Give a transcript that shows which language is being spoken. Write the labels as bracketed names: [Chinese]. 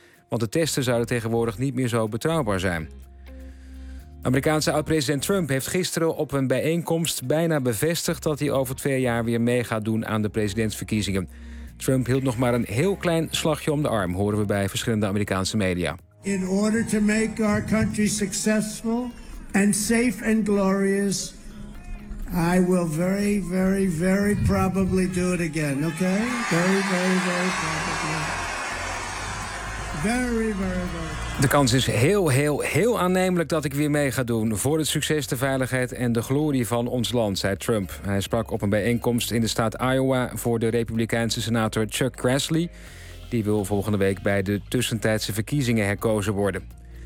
[Dutch] Want de testen zouden tegenwoordig niet meer zo betrouwbaar zijn. Amerikaanse oud-president Trump heeft gisteren op een bijeenkomst bijna bevestigd dat hij over 2 jaar weer mee gaat doen aan de presidentsverkiezingen. Trump hield nog maar een heel klein slagje om de arm, horen we bij verschillende Amerikaanse media. [English] In order to make our country successful and safe and glorious, I will very, very, very probably do it again, okay? Very, very, very probably. Very, very, very. [Dutch] De kans is heel, heel, heel aannemelijk dat ik weer mee ga doen voor het succes, de veiligheid en de glorie van ons land, zei Trump. Hij sprak op een bijeenkomst in de staat Iowa voor de Republikeinse senator Chuck Grassley. Die wil volgende week bij de tussentijdse verkiezingen herkozen worden.